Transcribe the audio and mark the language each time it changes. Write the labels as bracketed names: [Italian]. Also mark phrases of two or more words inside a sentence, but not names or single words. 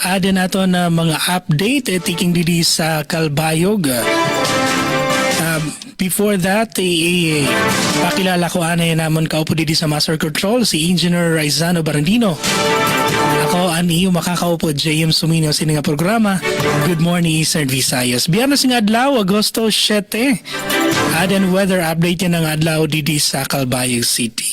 [Waray] mga update tiking didi sa Kalbayog. [English] Before that, [Waray] pakilala ko anay namon kaupo dito sa Master Control, si Engineer Raizano Barandino. Ako, ani yung makakaupo, JM Sumino, sa nga programa. [English] Good morning, [Waray] Eastern Visayas. Biyernes nga adlaw, Agosto 7. Adan [English] weather update [Waray] yan ng adlaw dito sa Calbayog City.